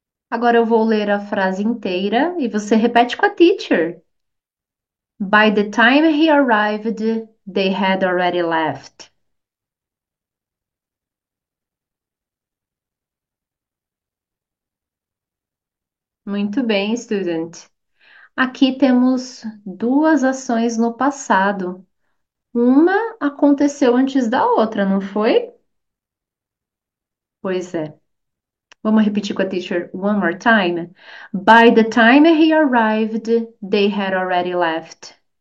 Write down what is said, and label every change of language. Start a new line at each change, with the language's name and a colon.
Portuguese: Agora eu vou ler a frase inteira e você repete com a teacher.
English: By the time he arrived, they had already left.
Portuguese: Muito bem, student. Aqui temos duas ações no passado. Uma aconteceu antes da outra, não foi? Pois é. Vamos repetir com a teacher
English: one more time. By the time he arrived, they had already left.